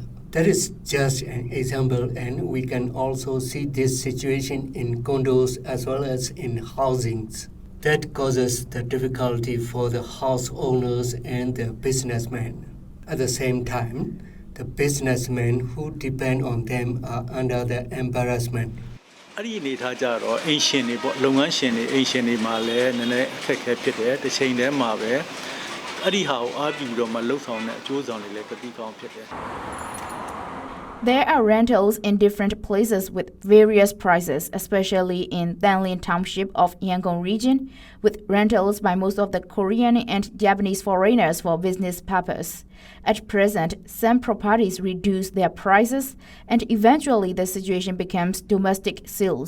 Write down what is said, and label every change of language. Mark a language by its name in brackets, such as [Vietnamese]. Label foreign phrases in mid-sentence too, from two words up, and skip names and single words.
[English] That is just an example, and we can also see this situation in condos as well as in housings. That causes the difficulty for the house owners and the businessmen. At the same time, the businessmen who depend on them are under the embarrassment. [Burmese] အဲ့ဒီအနေထားကြတော့အင်ရှင်တွေပေါ့လုပ်ငန်းရှင်တွေအင်ရှင်တွေမှာလည်းနည်းနည်းအခက်အခဲဖြစ်တယ်တစ်ချိန်တည်းမှာပဲအဲ့ဒီဟာကိုအားပြုပြီးတော့မှလှုပ်ဆောင်တဲ့အကျိုးဆောင်တွေလည်းတတိကောင်းဖြစ်တယ် [English] There are rentals in different places with various prices, especially in Danlin Township of Yangon region, with rentals by most of the Korean and Japanese foreigners for business purpose. At present, some properties reduce their prices, and eventually the situation becomes domestic sales.